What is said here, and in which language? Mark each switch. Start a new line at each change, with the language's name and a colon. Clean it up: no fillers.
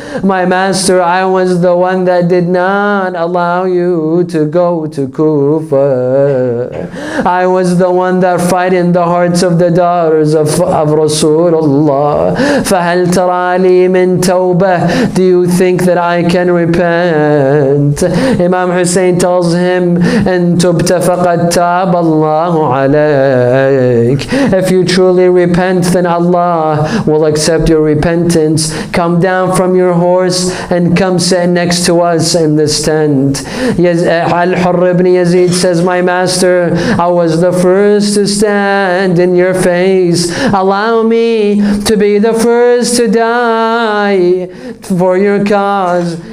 English: My master, I was the one that did not allow you to go to Kufa. I was the one that frightened the hearts of the daughters of Rasulullah.
Arabic: فَهَلْ تَرَى لِي مِن تَوْبَةٍ?
English: Do you think that I can repent? Imam Hussein tells him,
Arabic: "إِن تُبْتَ فَقَدْ تَابَ اللَّهُ عَلَيْكَ."
English: If you truly repent, then Allah will accept your repentance. Come down from your horse and come sit next to us in this tent. Al-Hurr ibn Yazid says, my master, I was the first to stand in your face. Allow me to be the first to die for your cause.